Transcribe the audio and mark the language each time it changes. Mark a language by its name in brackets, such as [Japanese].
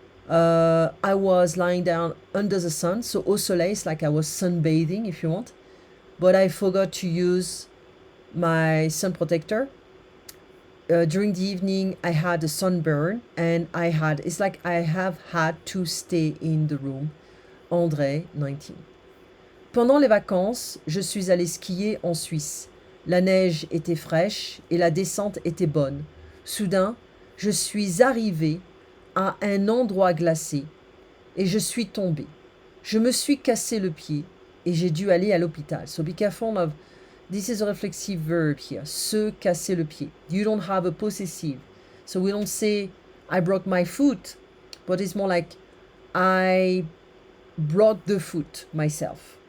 [English] I was lying down under the sun, so [French] au soleil [English] is like I was sunbathing, if you want. But I forgot to use my sun protector. During the evening, I had a sunburn, and it's like I have had to stay in the room. André, 19. [French] Pendant les vacances, je suis allée skier en Suisse. La neige était fraîche et la descente était bonne. Soudain, je suis arrivée à un endroit glacé et je suis tombée. Je me suis cassé le pied et j'ai dû aller à l'hôpital. [English] So be careful of, this is a reflexive verb here, [French] se casser le pied. [English] You don't have a possessive. So we don't say I broke my foot, but it's more like I broke the foot myself.